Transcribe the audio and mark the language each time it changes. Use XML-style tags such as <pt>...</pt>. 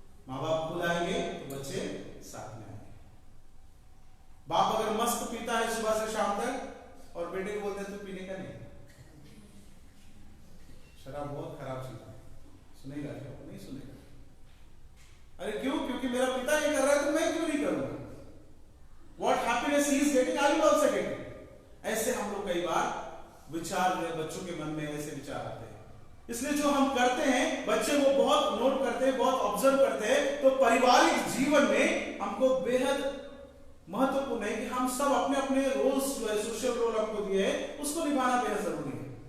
<hi>माँ बाप खुद आएंगे तो बच्चे साथ में आएंगे। बाप अगर मस्त पीता है सुबह से शाम तक और बेटे को बोलते हैं तो पीने का नहीं, शराब बहुत खराब चीज है, सुनेगा क्या? नहीं सुनेगा। अरे क्यों? क्योंकि मेरा पिता ये कर रहा है तो मैं क्यों नहीं करूंगा?</hi> <en>What happiness he is getting, I will also get it.</en> <hi>ऐसे हम लोग कई बार विचार जो है बच्चों के मन में ऐसे विचार आते हैं, इसलिए जो हम करते हैं बच्चे वो बहुत नोट करते हैं, बहुत ऑब्जर्व करते हैं। तो पारिवारिक जीवन में हमको बेहद महत्वपूर्ण है कि हम सब अपने अपने रोल्स जो है, सोशल रोल हमको दिए हैं, उसको निभाना बेहद जरूरी है।</hi>